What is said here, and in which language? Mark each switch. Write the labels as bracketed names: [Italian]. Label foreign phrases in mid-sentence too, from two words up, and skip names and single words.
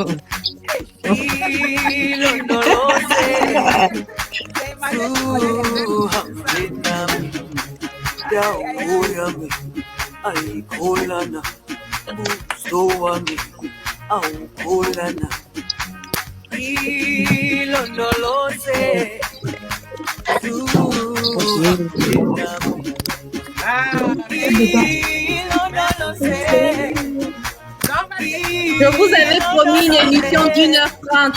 [Zulu] Ilondoloze, uhambe nami, dawo yami ayikholana, buso wami awukholana. Ilondoloze, [French] je vous avais promis une émission d'1h30.